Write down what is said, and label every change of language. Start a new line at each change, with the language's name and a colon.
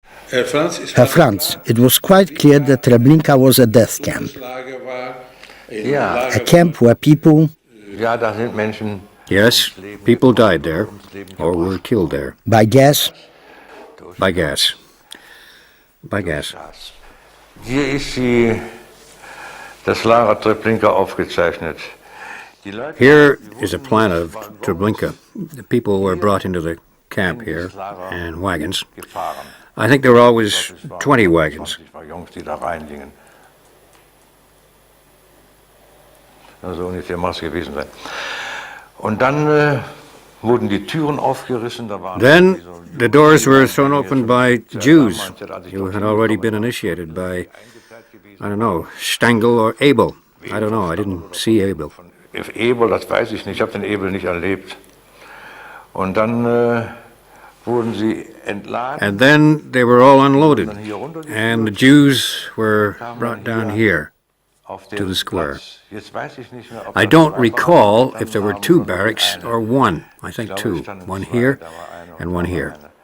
English: Herr Franz, it was quite clear that Treblinka was a death camp. A camp where people... Yes, people died there, or were killed there. By gas? By gas. By gas.
German: Hier ist das Lager Treblinka aufgezeichnet.
English: Here is a plan of Treblinka. The people were brought into the camp here in wagons. I think there were always 20 wagons.
German: Also ungefähr muss es gewesen sein. Und dann wurden die Türen aufgerissen.
English: Then the doors were thrown open by Jews who had already been initiated by, I don't know, Stengel or Abel. I don't know, I didn't see Abel.
German: If Abel, das weiß ich nicht, ich habe den Abel nicht erlebt. Und dann wurden sie entladen.
English: And then they were all unloaded, and the Jews were brought down here to the square. I don't recall if there were 2 barracks or 1. I think 2. One here and one here.